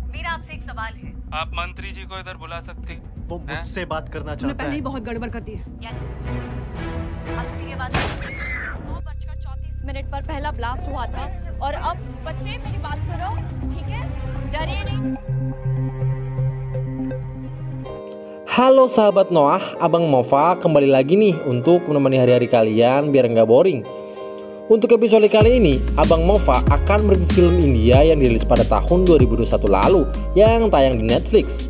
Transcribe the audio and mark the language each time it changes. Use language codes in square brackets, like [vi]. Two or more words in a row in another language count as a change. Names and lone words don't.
[hi] आपसे एक सवाल है। आप मंत्री जी को इधर बुला सकती वो मुझसे बात करना तुमने चाहता पहले ही है। बहुत गड़बड़ कर दी है। अब मेरी आवाज 9:34 पर पहला ब्लास्ट हुआ था और अब बच्चे मेरी बात सुनो, ठीक है? डरिए नहीं। [id] Halo sahabat Noah, Abang Mova kembali lagi nih untuk menemani hari-hari kalian biar nggak boring. Untuk episode kali ini, Abang Mova akan mereview film India yang dirilis pada tahun 2021 lalu yang tayang di Netflix.